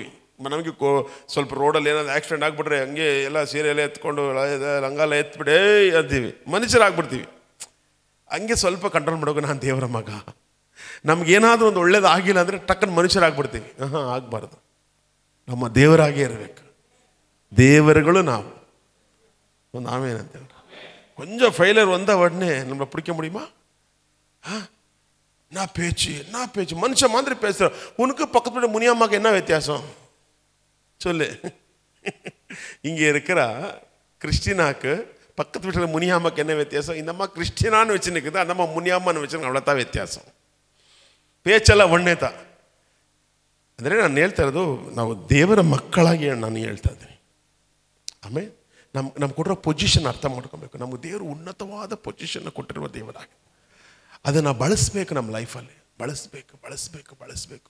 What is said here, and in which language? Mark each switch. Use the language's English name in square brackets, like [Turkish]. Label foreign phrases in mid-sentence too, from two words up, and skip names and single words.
[Kannada] ನಮಗೆ ಸ್ವಲ್ಪ ರೋಡಲ್ಲಿ ಏನಾದ್ರು ಆಕ್ಸಿಡೆಂಟ್ ಆಗಿಬಿಟ್ರೆ ಹಂಗೆ ಎಲ್ಲ ಸೀರೆ ಎಲ್ಲ ಎತ್ಕೊಂಡು ಲಂಗಾಲ ಎತ್ಬಿಡೇ ಅಂತೀವಿ, ಮನುಷ್ಯರಾಗ್ಬಿಡ್ತೀವಿ. ಹಂಗೆ ಸ್ವಲ್ಪ ಕಂಟ್ರೋಲ್ ಮಾಡೋಕೆ ನಾನು ದೇವರ ಮಗ, ನಮಗೇನಾದರೂ ಒಂದು ಒಳ್ಳೇದು ಆಗಿಲ್ಲ ಅಂದರೆ ಟಕ್ಕನ್ನು ಮನುಷ್ಯರಾಗ್ಬಿಡ್ತೀವಿ. ಆಗಬಾರ್ದು, ನಮ್ಮ ದೇವರಾಗೇ ಇರಬೇಕು. ದೇವರುಗಳು ನಾವೇನಂತೇವೆ [Tamil] கொஞ்சம் ஃபெயிலியர் வந்த உடனே நம்மளை பிடிக்க முடியுமா? நான் பேச்சு மனுஷன் மாதிரி பேசுகிறேன். உனக்கு பக்கத்து முனியம்மாக்கு என்ன வித்தியாசம் சொல்லு. இங்கே இருக்கிற கிறிஸ்டினாக்கு பக்கத்து வீட்டில் முனியம்மாக்கு என்ன வித்தியாசம்? இந்த அம்மா கிறிஸ்டினான்னு வச்சுருக்குது, அந்த அம்மா முனியம்மான்னு வச்சுருக்கு, அவ்வளோதான் வித்தியாசம். பேச்செல்லாம் ஒண்ணே தான் [Kannada] ಅಂದರೆ ನಾನು ಹೇಳ್ತಾ ಇರೋದು ನಾವು ದೇವರ ಮಕ್ಕಳಾಗಿ ನಾನು ಹೇಳ್ತಾ ಇದ್ದೀನಿ. ಆಮೇಲೆ ನಮ್ಗೆ ಕೊಟ್ಟಿರೋ ಪೊಸಿಷನ್ ಅರ್ಥ ಮಾಡ್ಕೊಬೇಕು. ನಮಗೆ ದೇವರು ಉನ್ನತವಾದ ಪೊಸಿಷನ್ನ ಕೊಟ್ಟಿರುವ ದೇವರಾಗಿ ಅದನ್ನು ಬಳಸಬೇಕು, ನಮ್ಮ ಲೈಫಲ್ಲಿ ಬಳಸಬೇಕು.